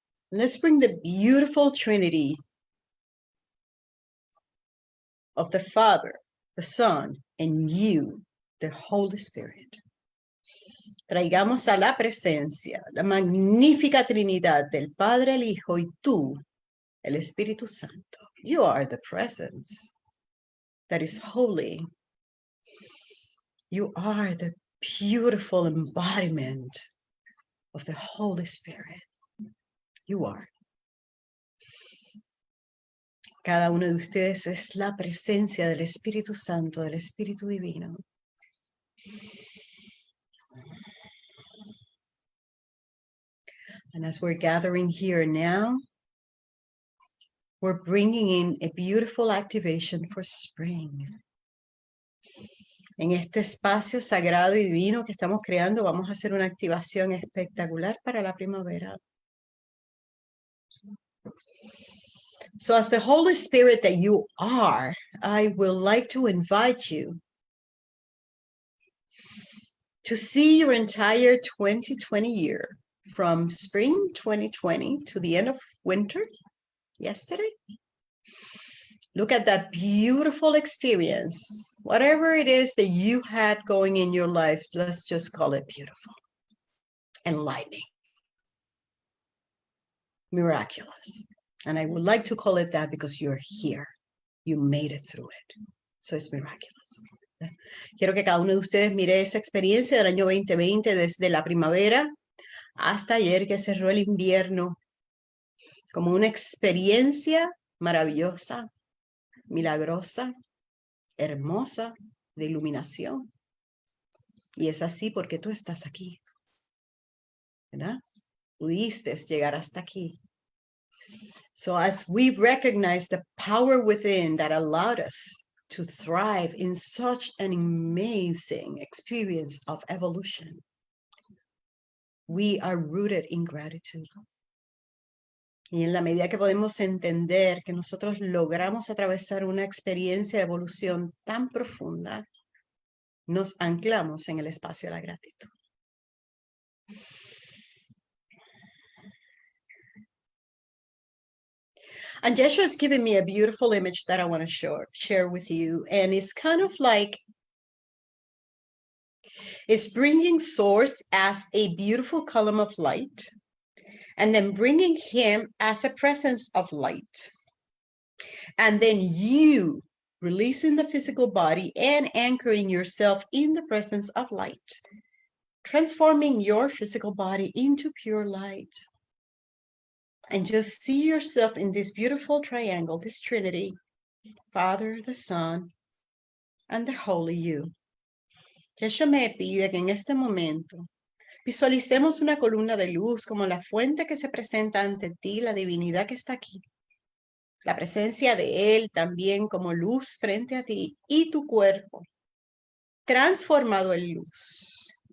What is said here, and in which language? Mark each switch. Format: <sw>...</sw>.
<en>Let's bring the beautiful Trinity of the Father, the Son, and you, the Holy Spirit.</en> <es>Traigamos a la presencia la magnífica Trinidad del Padre, el Hijo y tú, el Espíritu Santo.</es> <en>You are the presence that is holy. You are the beautiful embodiment of the Holy Spirit. You are.</en> <es>Cada uno de ustedes es la presencia del Espíritu Santo, del Espíritu Divino.</es> <en>And as we're gathering here now, we're bringing in a beautiful activation for spring.</en> <es>En este espacio sagrado y divino que estamos creando, vamos a hacer una activación espectacular para la primavera.</es> <en>So as the Holy Spirit that you are, I will like to invite you to see your entire 2020 year, from spring 2020 to the end of winter, yesterday. Look at that beautiful experience. Whatever it is that you had going in your life, let's just call it beautiful, enlightening, miraculous. And I would like to call it that because you're here. You made it through it. So it's miraculous.</en> <es>Quiero que cada uno de ustedes mire esa experiencia del año 2020 desde la primavera hasta ayer que cerró el invierno como una experiencia maravillosa, milagrosa, hermosa, de iluminación. Y es así porque tú estás aquí, ¿verdad? Pudiste llegar hasta aquí.</es> <en>So as we recognize the power within that allowed us to thrive in such an amazing experience of evolution, we are rooted in gratitude.</en> <es>Y en la medida que podemos entender que nosotros logramos atravesar una experiencia de evolución tan profunda, nos anclamos en el espacio de la gratitud.</es> <en>And Yeshua has given me a beautiful image that I want to share with you. And it's kind of like, it's bringing Source as a beautiful column of light, and then bringing him as a presence of light. And then you releasing the physical body and anchoring yourself in the presence of light, transforming your physical body into pure light. And just see yourself in this beautiful triangle, this Trinity, Father, the Son, and the Holy You.</en> <es>Yeshua me pide que en este momento visualicemos una columna de luz como la fuente que se presenta ante ti, la divinidad que está aquí. La presencia de Él también como luz frente a ti y tu cuerpo transformado en luz.</es>